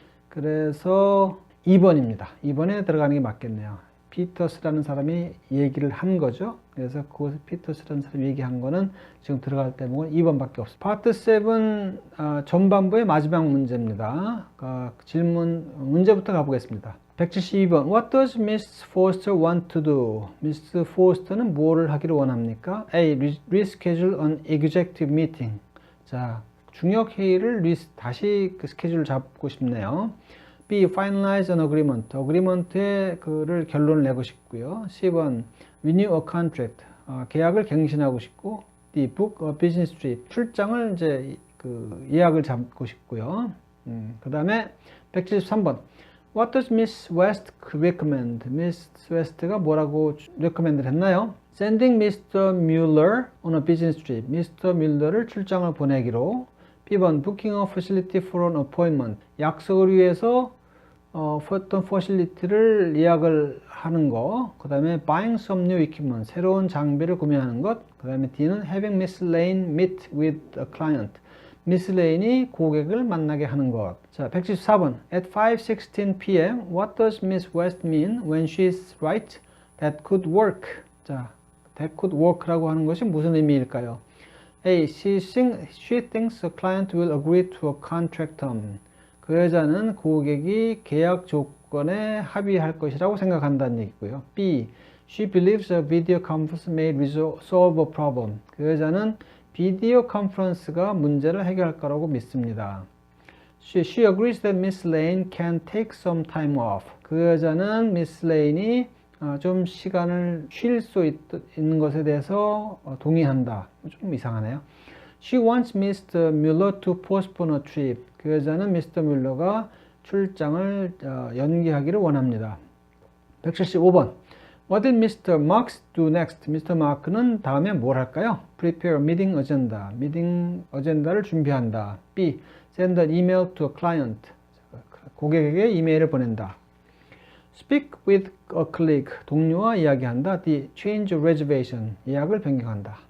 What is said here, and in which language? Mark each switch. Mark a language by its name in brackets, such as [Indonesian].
[Korean] 그래서 2번입니다. 2번에 들어가는 게 맞겠네요. 피터스라는 사람이 얘기를 한 거죠. 그래서 그 피터스라는 사람이 얘기한 거는 지금 들어갈 때 보면 2번밖에 없어요. 파트 7 전반부의 마지막 문제입니다. 문제부터 가보겠습니다. 172번. [English] What does Miss Foster want to do? [Korean] Miss Foster는 뭐를 하기를 원합니까? [English] A. Reschedule an executive meeting. [Korean] 자, 중역 회의를 다시 그 스케줄을 잡고 싶네요. [English] B. Finalize an agreement. [Korean] agreement에 그를 결론을 내고 싶고요. C번. [English] Renew a contract. [Korean] 계약을 갱신하고 싶고. D. [English] Book a business trip. [Korean] 출장을 이제 예약을 잡고 싶고요. 그 다음에 173번. [English] What does Miss West recommend? [Korean] Miss West가 뭐라고 recommend를 했나요? [English] Sending Mr. Mueller on a business trip. Mr. [Korean] Mueller를 출장을 보내기로. B번. [English] Booking a facility for an appointment. [Korean] 약속을 위해서 어떤 facility를 예약을 하는 거. 그 다음에 [English] buying some new equipment. [Korean] 새로운 장비를 구매하는 것. 그 다음에 D는 [English] having Miss Lane meet with a client. [Korean] 미스 레인이 고객을 만나게 하는 것. 자, 174번. [English] At 5:16 p.m. What does Miss West mean when she's right? That could work. [Korean] 자, [English] that could work [Korean] 라고 하는 것이 무슨 의미일까요? [English] A. She thinks a client will agree to a contract term. [Korean] 그 여자는 고객이 계약 조건에 합의할 것이라고 생각한다는 얘기고요. [English] B. She believes a video conference may solve a problem. [Korean] 그 여자는 비디오 컨퍼런스가 문제를 해결할 거라고 믿습니다. [English] She agrees that Miss Lane can take some time off. [Korean] 그 여자는 Miss Lane이 좀 시간을 쉴 수 있는 것에 대해서 동의한다. 좀 이상하네요. [English] She wants Mr. Mueller to postpone a trip. [Korean] 그 여자는 [English] Mr. [Korean] Mueller가 출장을 연기하기를 원합니다. [English] 175번. What did Mr. Marks do next? Mr. [Korean] Mark는 다음에 뭘 할까요? [English] Prepare meeting agenda. [Korean] 미팅 어젠다를 준비한다. [English] B. Send an email to a client. [Korean] 고객에게 이메일을 보낸다. [English] Speak with a colleague. [Korean] 동료와 이야기한다. [English] D. Change a reservation. [Korean] 예약을 변경한다.